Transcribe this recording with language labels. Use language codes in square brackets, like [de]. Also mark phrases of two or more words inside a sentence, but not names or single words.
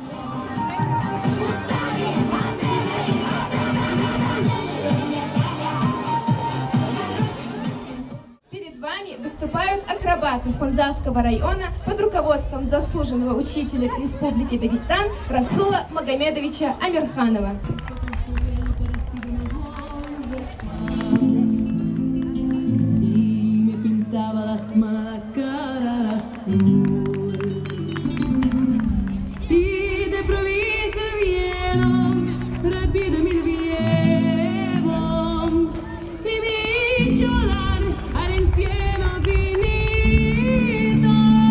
[ru] Перед вами выступают акробаты Хунзарского района под руководством заслуженного учителя Республики Дагестан Расула Магомедовича Амирханова. [es] Y me pintaba las manos la cara azul y de improviso el viento rápido me llevó y me hizo volar al cielo finito.